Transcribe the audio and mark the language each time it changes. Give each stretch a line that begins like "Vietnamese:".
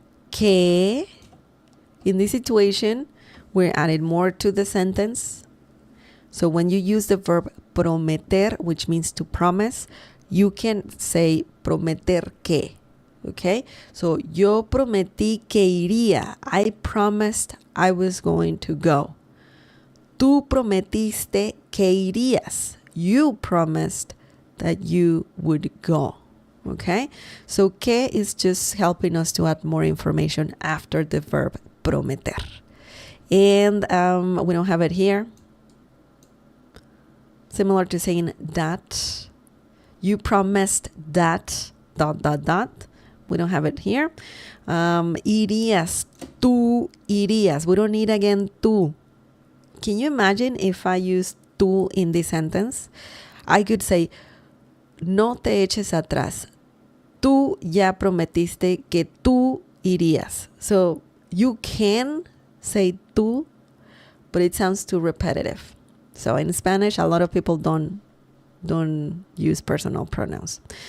English: Que, in this situation, we're adding more to the sentence. So when you use the verb prometer, which means to promise, you can say
Spanish: prometer que.
English: Okay? So
Spanish: yo prometí que iría.
English: I promised I was going to go.
Spanish: Tú prometiste que irías.
English: You promised that you would go. Okay? So que is just helping us to add more information after the verb prometer. And we don't have it here. Similar to saying that. You promised that, ... We don't have it here.
Spanish: Irías. Tú irías.
English: We don't need again tú. Can you imagine if I use tú in this sentence? I could say,
Spanish: no te eches atrás. Tú ya prometiste que tú irías.
English: So you can say tú, but it sounds too repetitive. So in Spanish, a lot of people don't use personal pronouns.